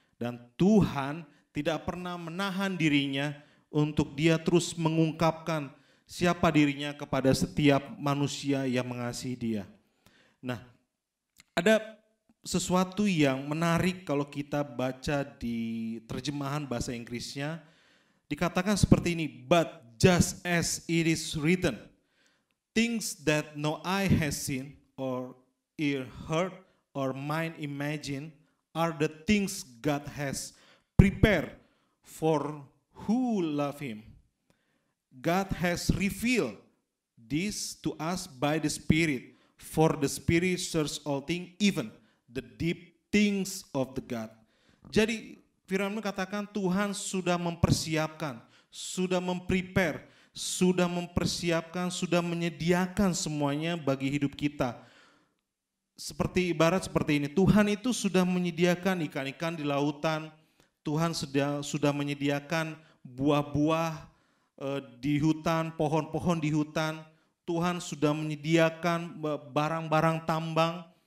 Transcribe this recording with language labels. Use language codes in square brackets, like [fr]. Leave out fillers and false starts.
[id] Dan Tuhan tidak pernah menahan dirinya untuk Dia terus mengungkapkan siapa dirinya kepada setiap manusia yang mengasihi Dia. Nah, ada sesuatu yang menarik kalau kita baca di terjemahan bahasa Inggrisnya. Dikatakan seperti ini, [en] but just as it is written, things that no eye has seen, or ear heard, or mind imagined, are the things God has prepared for who love Him. God has revealed this to us by the Spirit, for the Spirit searches all things, even the deep things of the God. [id] Jadi firman katakan Tuhan sudah mempersiapkan, sudah memprepare, sudah mempersiapkan, sudah menyediakan semuanya bagi hidup kita. Seperti ibarat seperti ini, Tuhan itu sudah menyediakan ikan-ikan di lautan, Tuhan sudah menyediakan buah-buah di hutan, pohon-pohon di hutan, Tuhan sudah menyediakan barang-barang tambang.